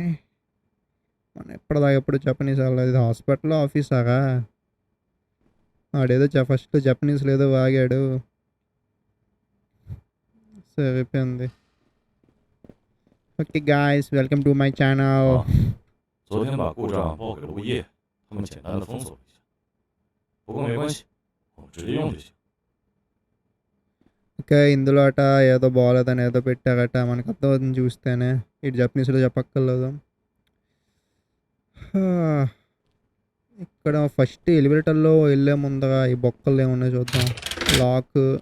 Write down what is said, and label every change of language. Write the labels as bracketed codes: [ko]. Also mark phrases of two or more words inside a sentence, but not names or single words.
[te] మనం ఎప్పుడు జపనీస్ వెళ్ళలేదు. ఇది హాస్పిటల్ ఆఫీసాగా. ఆడేదో ఫస్ట్ జపనీస్లో ఏదో వాగాడు, సరిపోయింది. [en] okay guys, welcome to my channel. [zh] 昨天把故障报给了物业，他们简单的封锁了一下，不过没关系，我们直接用就行。 [te] ఓకే, ఇందులో అట ఏదో బాగోలేదని ఏదో పెట్టారట. మనకు అర్థమవుతుంది చూస్తేనే. ఇటు జపనీస్లో చెప్పక్కర్లేదు. ఇక్కడ ఫస్ట్ ఎలివేటర్లో వెళ్ళే ముందర ఈ బొక్కలు ఏమున్నాయో చూద్దాం. లాక్.